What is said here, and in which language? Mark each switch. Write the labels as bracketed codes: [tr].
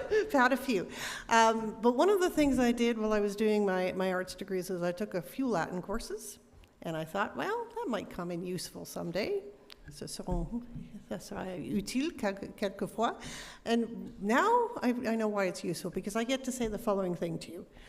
[en] Found a few. But one of the things I did while I was doing my arts degrees is I took a few Latin courses, and I thought, well, that might come in useful someday. [fr] Ça sera utile quelquefois. [en] And now I know why it's useful, because I get to say the following thing to you.